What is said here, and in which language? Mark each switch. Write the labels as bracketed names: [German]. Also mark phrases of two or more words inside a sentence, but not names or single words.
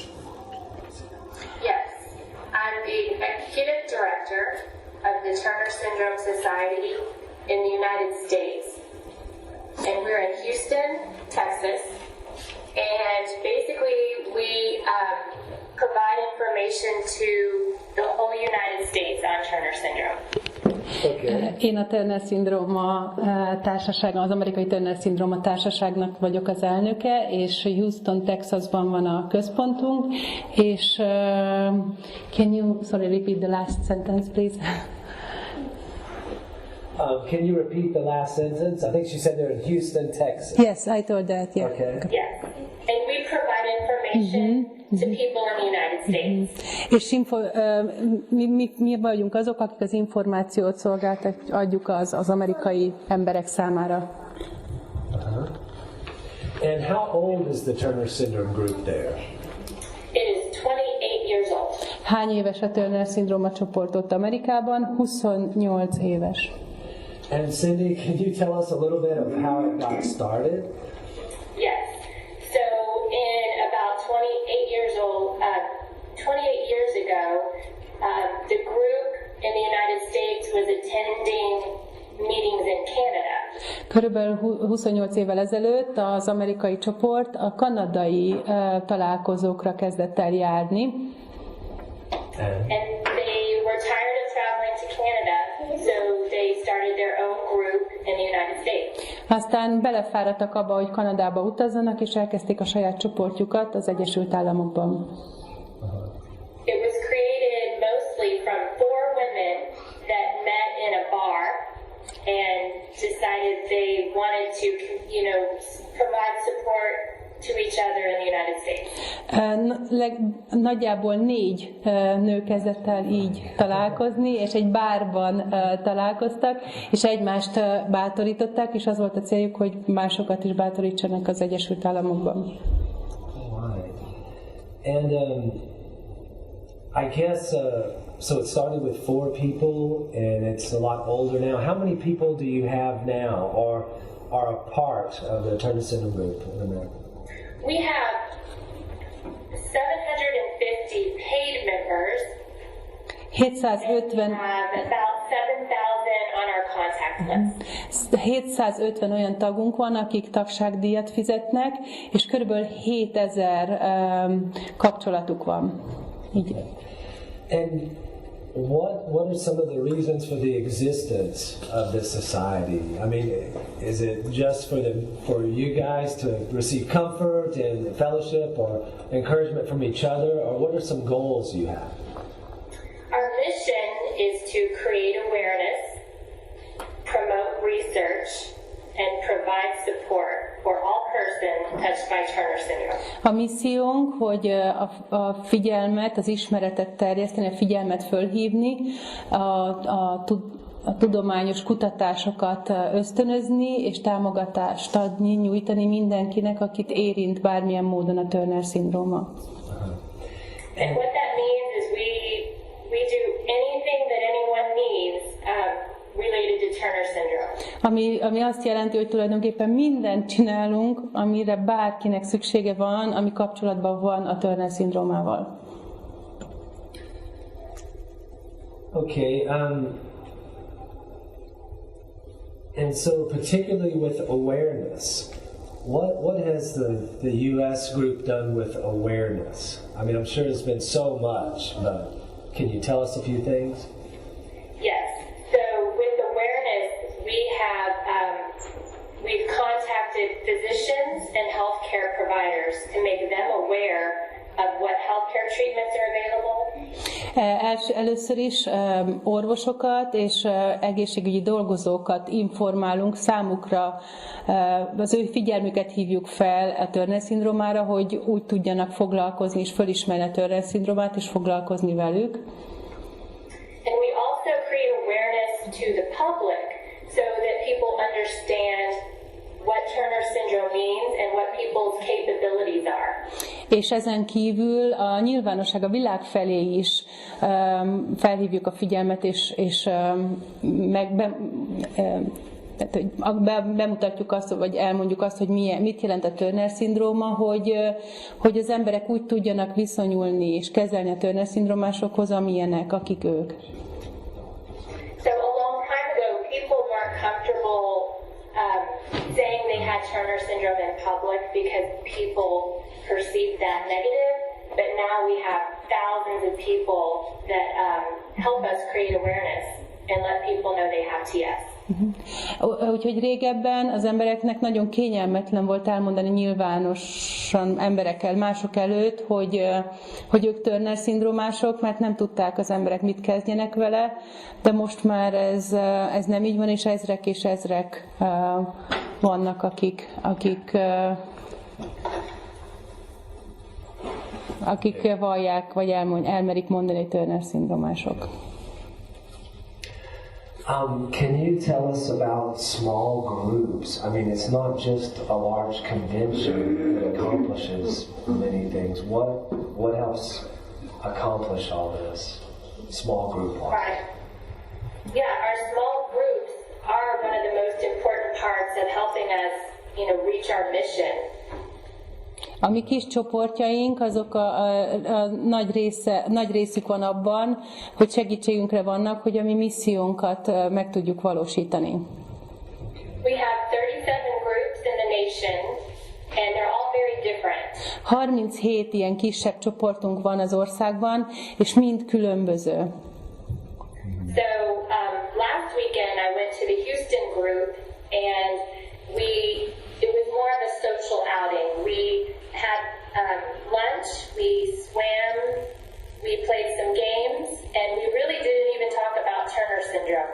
[English] Yes, I'm the Executive Director of the Turner-Szindróma Society in the United States, and we're in Houston, Texas, and basically we provide information to the whole United States on Turner syndrome. Okay. [Hungarian] Én a Turner-Szindróma társasága, az amerikai Turner-Szindróma társaságnak vagyok az elnöke, és Houston, Texasban van a központunk, és [English] can you repeat the last sentence, please? Can you repeat the last sentence? I think she said they're in Houston, Texas. Yes, I told that, yeah. Okay. Yes, and we provide information to people in the United States. [Hungarian] És mi vagyunk azok, akik az információt adjuk az amerikai emberek számára. [English] And how old is the Turner Syndrome group there? It is 28 years old. [Hungarian] Hány éves a Turner-Szindróma csoport ott Amerikában? 28 éves. [English] And Cindy, can you tell us a little bit of how it got started? Yes. So in about 28 years ago, the group in the United States was attending meetings in Canada. [Hungarian] Körülbelül 28 évvel ezelőtt az amerikai csoport a kanadai találkozókra kezdett el járni. [English] And they were tired of traveling to Canada, so they started their own group in the United States. [Hungarian] Aztán belefáradtak abba, hogy Kanadába utazzanak, és elkezdték a saját csoportjukat az Egyesült Államokban. [English] It was created mostly from 4 women that met in a bar and decided they wanted to, provide support to each other in the United States. [Hungarian] Nagyjából 4 nő kezdett el így találkozni, és egy bárban találkoztak, és egymást bátorították, és az volt a céljuk, hogy másokat is bátorítsanak az Egyesült Államokban. [English] And I guess so. It started with 4 people, and it's a lot older now. How many people do you have now, or are a part of the Turner Syndrome group in America? We have 750 paid members. 750 and have about 7,000 on our contact list. [Hungarian] 750 olyan tagunk van, akik tagságdíjat fizetnek, és körülbelül 7000 kapcsolatuk van. Így. [English] And what are some of the reasons for the existence of this society? I mean, is it just for you guys to receive comfort and fellowship or encouragement from each other, or what are some goals you have? Our mission is to create awareness, promote research, and provide support for all persons touched by Turner syndrome. [Hungarian] A missziónk, hogy a figyelmet, az ismeretet terjeszteni, a figyelmet fölhívni, a tudományos kutatásokat ösztönözni, és támogatást adni, nyújtani mindenkinek, akit érint bármilyen módon a Turner-szindróma. [English] And what that means is we do anything that anyone needs related to Turner syndrome. [Hungarian] Ami azt jelenti, hogy tulajdonképpen mindent csinálunk, amire bárkinek szüksége van, ami kapcsolatban van a Turner-szindrómával. [English] Okay, and so particularly with awareness, what has the U.S. group done with awareness? I mean, I'm sure there's been so much, but can you tell us a few things? Yes. So with awareness, we've contacted physicians and healthcare providers to make them aware of what healthcare treatments are available. [Hungarian] Először is orvosokat és egészségügyi dolgozókat informálunk számukra, az ő figyelmüket hívjuk fel a Turner-szindrómára, hogy úgy tudjanak foglalkozni és fölismerni a Turner-szindrómát és foglalkozni velük. [English] And we also create awareness to the public so that people understand what Turner syndrome means and what people's capabilities are. [Hungarian] És ezen kívül a nyilvánosság, a világ felé is felhívjuk a figyelmet, és bemutatjuk azt, vagy elmondjuk azt, hogy mit jelent a Turner-szindróma, hogy az emberek úgy tudjanak viszonyulni és kezelni a Turner-szindrómásokhoz, amilyenek, akik ők. [English] So a long time ago, people weren't comfortable saying they had Turner syndrome in public because people perceived that negative, but now we have thousands of people that help us create awareness and let people know they have TS. [Hungarian] Úgyhogy régebben az embereknek nagyon kényelmetlen volt elmondani nyilvánosan emberekkel, mások előtt, hogy ők Turner-szindrómások, mert nem tudták az emberek mit kezdjenek vele, de most már ez nem így van, és ezrek vannak, akik vallják, vagy elmerik mondani, hogy Turner-szindrómások. [English] Can you tell us about small groups? I mean, it's not just a large convention that accomplishes many things. What helps accomplish all this? Small group life. Right. Yeah, our small groups are one of the most important parts of helping us, reach our mission. [Hungarian] A mi kis csoportjaink, azok a nagy részük van abban, hogy segítségünkre vannak, hogy a mi missziónkat meg tudjuk valósítani. [English] We have 37 groups in the nation, and they're all very different. [Hungarian] 37 ilyen kisebb csoportunk van az országban, és mind különböző. [English] So last weekend I went to the Houston group, and it was more of a social outing. We had lunch, we swam, we played some games, and we really didn't even talk about Turner syndrome.